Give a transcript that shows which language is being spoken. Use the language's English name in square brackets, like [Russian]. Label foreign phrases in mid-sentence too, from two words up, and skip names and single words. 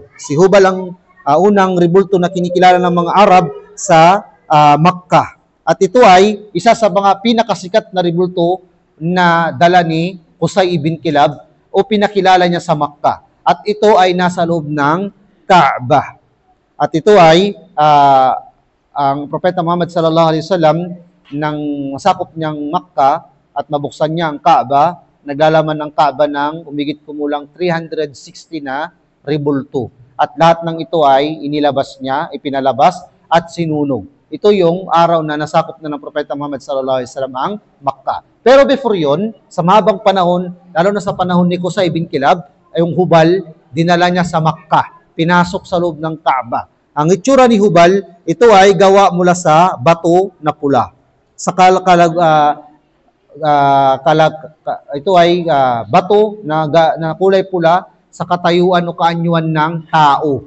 [Filipino] Si Hubal ang unang rebulto na kinikilala ng mga Arab sa Makkah. At ito ay isa sa mga pinakasikat na rebulto na dala ni Qusay ibn Kilab o pinakilala niya sa Makkah. At ito ay nasa loob ng Kaaba. At ito ay ang Propeta Muhammad [Arabic] صلى الله عليه وسلم [Filipino] nang masakop niyang Makkah at mabuksan niya ang Kaaba, naglalaman ng Kaaba ng umigit kumulang 360 na rebulto. At lahat ng ito ay inilabas niya, ipinalabas at sinunog. Ito yung araw na nasakop na ng Propeta Muhammad [Arabic] صلى الله عليه وسلم [Filipino] ang Makkah. Pero before yon, sa mahabang panahon, lalo na sa panahon ni Qusay ibn Kilab, ay yung Hubal, dinala niya sa Makkah, pinasok sa loob ng Kaaba. Ang itsura ni Hubal, ito ay gawa mula sa bato na pula. Sa ito ay bato na kulay pula sa katayuan o kaanyuan ng tao.